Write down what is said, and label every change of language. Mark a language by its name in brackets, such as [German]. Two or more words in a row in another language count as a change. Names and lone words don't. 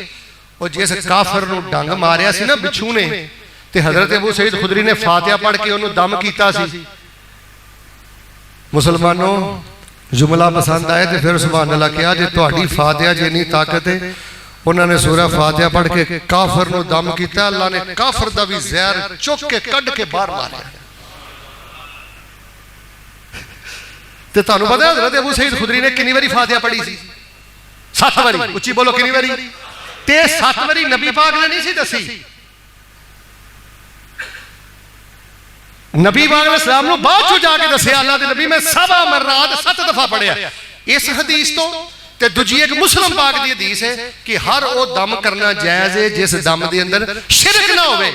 [Punjabi] وہ جیسے کافر نو ڈنگ ماریا سی نا بچھو نے تے حضرت ابو سعید خدری نے فاتحہ پڑھ کے انہوں دم کیتا سی۔ مسلمانوں جملہ پسند آئے تے پھر سبحان اللہ کیا جے تہاڈی فاتحہ جینی طاقت ہے، انہوں نے سورہ فاتحہ پڑھ کے کافر نو دم کیتا، اللہ نے کافر دا بھی زہر چک کے کڈ کے باہر ماریا۔ تے تانوں پتہ ہے حضرت ابو سعید خدری نے کنی واری فاتحہ پڑھی سی؟ 7 واری۔ اچھی بولو کنی واری؟ تے 7 واری نبی پاک نے نہیں سی دسی، نبی پاک علیہ السلام نو بعد چو جا کے دسیا اللہ دے نبی میں 7 مرات 7 دفعہ پڑھیا۔ اس حدیث تو تے دجی ایک مسلم پاک دی حدیث ہے کہ ہر او دم کرنا جائز ہے جس دم دے اندر شرک نہ ہوئے۔